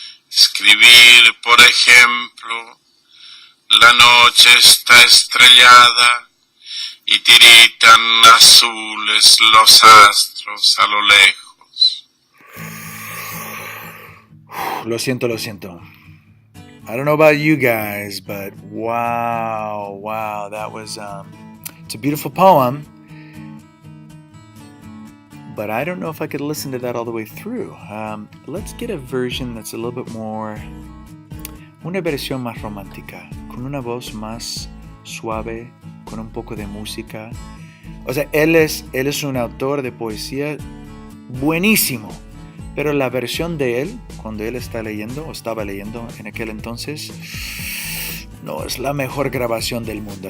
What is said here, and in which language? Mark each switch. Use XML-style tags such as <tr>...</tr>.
<es>Escribir, por ejemplo, la noche está estrellada y tiritan azules los astros a lo lejos. Lo siento.</es> <en>I don't know about you guys, but wow, that was, it's a beautiful poem, but I don't know if I could listen to that all the way through. Let's get a version that's a little bit more,</en> <es>una versión más romántica, con una voz más suave, con un poco de música. O sea, él es un autor de poesía buenísimo, pero la versión de él, cuando él estaba leyendo en aquel entonces, no es la mejor grabación del mundo.</es>